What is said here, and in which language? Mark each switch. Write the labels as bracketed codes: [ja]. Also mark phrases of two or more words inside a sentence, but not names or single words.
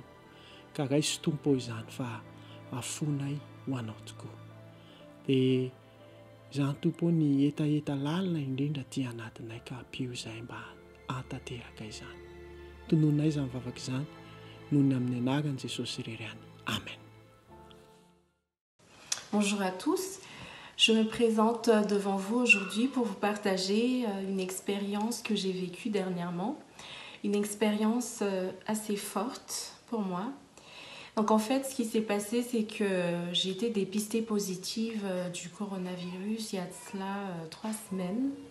[mg] Ka raisy Tompo izany fa afonay ho anao tokoa. Dia izany Tompo ny etaeta lalina indrindra ty anatinay ka ampio izay mba antanteraka izany. Tononay izany vavaka izany noho ny amin'ny anaran'i Jesosy reriany. Amen. [fr] Bonjour à tous. Je me présente devant vous aujourd'hui pour vous partager une expérience que j'ai vécue dernièrement. Une expérience assez forte pour moi. Donc en fait, ce qui s'est passé, c'est que j'ai été dépistée positive du coronavirus il y a de cela 3 semaines.